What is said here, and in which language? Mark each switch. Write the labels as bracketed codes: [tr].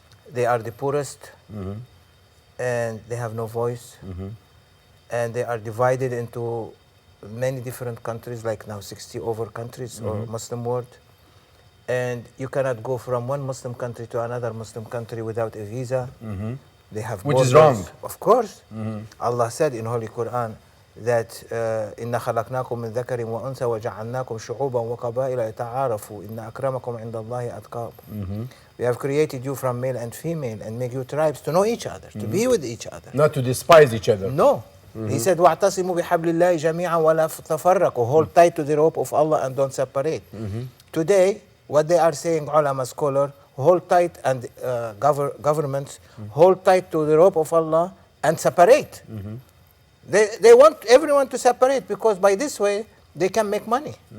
[en] They are the poorest and they have no voice and they are divided into many different countries, like now 60 over countries or Muslim world. And you cannot go from one Muslim country to another Muslim country without a visa. They have Which is borders. wrong. Of course. Allah said in Holy Quran that [ar] إِنَّا خَلَقْنَاكُم مِّن ذَكَرٍ وَأُنثَى وَجَعَلْنَاكُم شُعُوبًا وَقَبَائِلَ لِتَعَارَفُوا إِنَّ أَكْرَمَكُمْ عِندَ اللَّهِ أَتْقَاكُم. [en] We have created you from male and female and make you tribes to know each other, to be with each other. Not to despise each other. No. He said, [ar] وَاعْتَصِمُوا بِحَبْلِ اللَّهِ جَمِيعًا وَلَا تَفَرَّقُوا. [en] Hold tight to the rope of Allah and don't separate. Today, what they are saying, ulama scholar, hold tight, and governments hold tight to the rope of Allah and separate. They want everyone to separate because by this way they can make money.